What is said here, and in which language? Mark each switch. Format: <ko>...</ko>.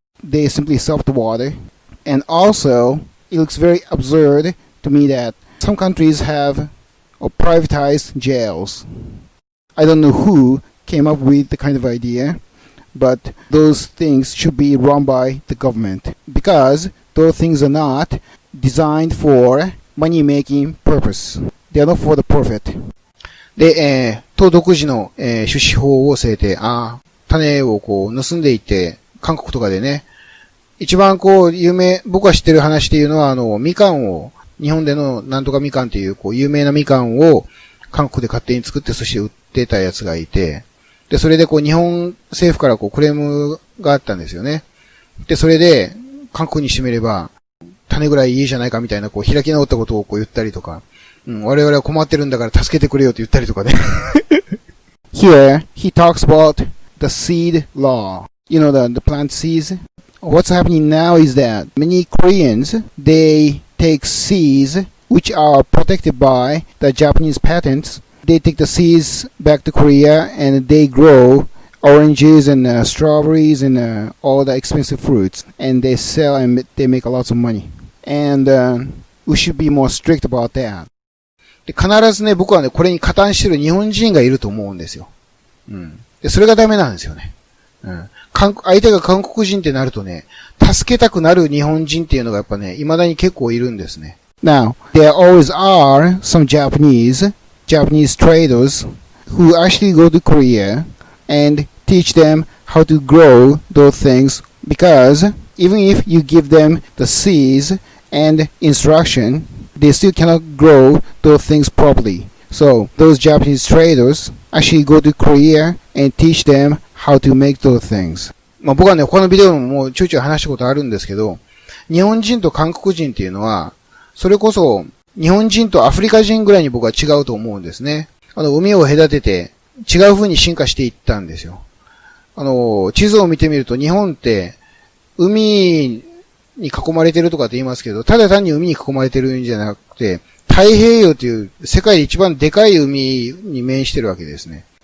<en>They simply sell the water. And also, it looks very absurd to me that some countries have privatized jails. I don't know who came up with the kind of idea, but those things should be run by the government because those things are not designed for money-making purpose. They are not for the profit.</en> <ja>で、党独自の、種子法を制定。種を盗んでいって、韓国とかでね、一番僕が知ってる話っていうのは、みかんを、日本でのなんとかみかんっていう、有名なみかんを、韓国で勝手に作ってそして売ってたやつがいて、で、それで日本政府からクレームがあったんですよね。で、それで、韓国にしてみれば、種ぐらいいいじゃないかみたいな、開き直ったことを言ったりとか、我々は困ってるんだから助けてくれよって言ったりとかね。</ja> <en>Here, he talks about the seed law. You know, the plant seeds? What's happening now is that many Koreans, they take seeds which are protected by the Japanese patents. They take the seeds back to Korea and they grow oranges and strawberries and all the expensive fruits, and they sell and they make lots of money. And we should be more strict about that.</en> <ja>で、必ずね、僕はね、これに加担してる日本人がいると思うんですよ。で、それがダメなんですよね。相手が韓国人ってなるとね、助けたくなる日本人っていうのがやっぱね、未だに結構いるんですね。</ja> <en>Now, there always are some Japanese traders who actually go to Korea and teach them how to grow those things, because even if you give them the seeds and instruction, they still cannot grow those things properly. So those Japanese traders actually go to Korea and teach them how to make those things.</en> <ja>僕はね、他のビデオでもちょいちょい話したことあるんですけど、日本人と韓国人っていうのは、それこそ日本人とアフリカ人ぐらいに僕は違うと思うんですね。海を隔てて違う風に進化していったんですよ。地図を見てみると日本って海に囲まれてるとかって言いますけど、ただ単に海に囲まれてるんじゃなくて、太平洋という世界で一番でかい海に面してるわけですね。</ja>